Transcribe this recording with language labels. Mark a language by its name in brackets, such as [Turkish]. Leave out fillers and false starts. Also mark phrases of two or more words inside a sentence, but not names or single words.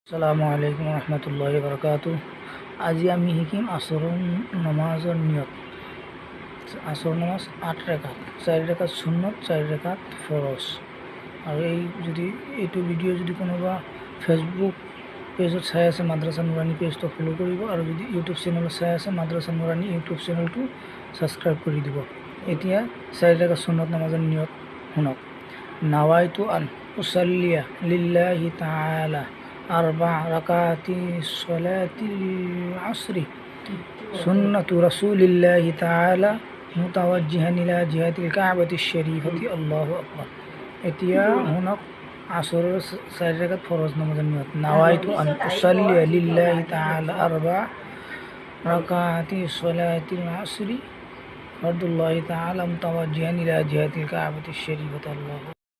[Arabic] السلام عليكم رحمة الله بركاته. [Assamese] আজি আমি শিকিম আসৰৰ নমাজৰ নিয়ত। আসৰ নমাজ 8 ৰেখাত, 4 ৰেখাত সুন্নত, 4 ৰেখাত ফৰজ। আৰু এইটো ভিডিঅ' যদি কোনোবা ফেচবুক পেজত চাই আছে মাদ্ৰাছা নুৰানী পেজটো ফ'ল' কৰিব, আৰু যদি ইউটিউব চেনেলত চাই আছে মাদ্ৰাছা নুৰানী ইউটিউব চেনেলটো ছাবস্ক্ৰাইব কৰি দিব। এতিয়া 4 ৰেখাত সুন্নত নমাজৰ নিয়ত শুনক। [Arabic] نويت أن أصلي لله تعالى أربع ركعات صلاة العصر سنة رسول الله تعالى متوجها إلى جهة الكعبة الشريفة الله أكبر। [Assamese] এতিয়া শুনক আসৰৰ 4 ৰেখাত ফৰজ নামাজৰ নিয়ত। [Arabic] نويت أن أصلي لله تعالى أربع ركعات صلاة العصر فرض الله تعالى متوجها إلى جهة الكعبة الشريفة الله